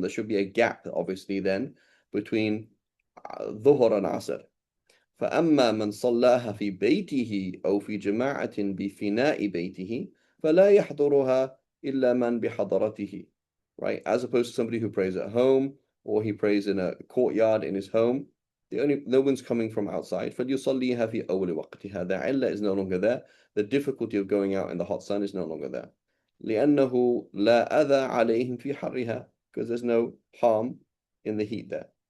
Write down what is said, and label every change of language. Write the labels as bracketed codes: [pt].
[en] There should be a gap, obviously, then between dhuhr and asr. [ar] فأما من صلاها في بيته أو في جماعة بفناء بيته فلا يحضرها إلا من بحضرته, [en] right? As opposed to somebody who prays at home or he prays in a courtyard in his home, no one's coming from outside. [ar] فليصليها في أول وقتها. [en] The illah is no longer there. The difficulty of going out in the hot sun is no longer there. [ar] لأنه لا أذى عليهم في حرها, [en] because there's no harm in the heat there.